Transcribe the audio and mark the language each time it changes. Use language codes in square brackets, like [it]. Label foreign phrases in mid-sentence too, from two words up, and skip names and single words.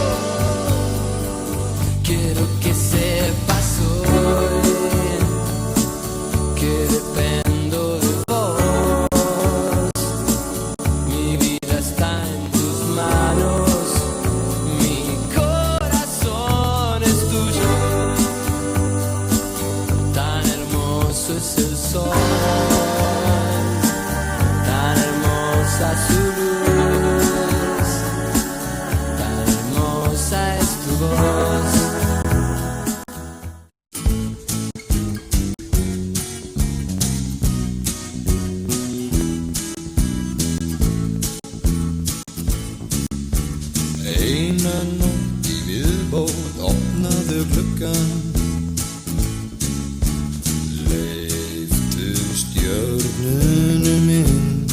[es] Quiero que sepas hoy que dependo de vos, mi vida está en tus manos, mi corazón es tuyo, tan hermoso es el sol, tan hermosa su luz, tan hermosa es tu voz. [is] Eina nótt í viðbót opnaðu gluggann, leiftu stjörnunum inn.